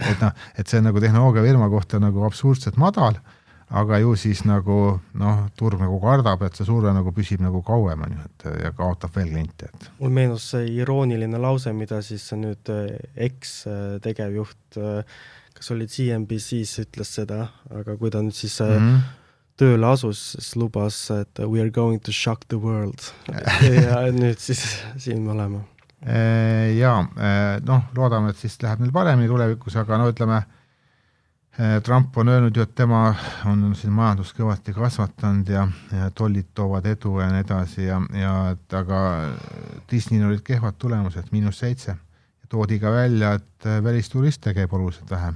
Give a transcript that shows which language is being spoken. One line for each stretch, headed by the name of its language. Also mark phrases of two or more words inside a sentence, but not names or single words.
Estonian: Et see on nagu tehnoloogia firma kohta nagu absurdselt madal, aga ju siis nagu turg nagu kardab, et see surve nagu püsib nagu kauem ja kaotab veel kliente. Mul meenus see irooniline lause, mida siis nüüd ex-tegevjuht, kas olid CNBC-s ütles seda, aga kui ta nüüd siis tööle asus, siis lubas, et
English: we are going to shock the world.
Estonian: Ja nüüd siis siin me oleme. Loodame, et siis läheb neil paremini tulevikus, aga ütleme, Trump on öelnud ju, et tema on siin majandus kõvasti kasvatanud ja tollid toovad edu ja nii edasi aga Disneyl olid kehvad tulemused, -7 ja toodi ka välja, et välisturiste käib oluliselt vähem.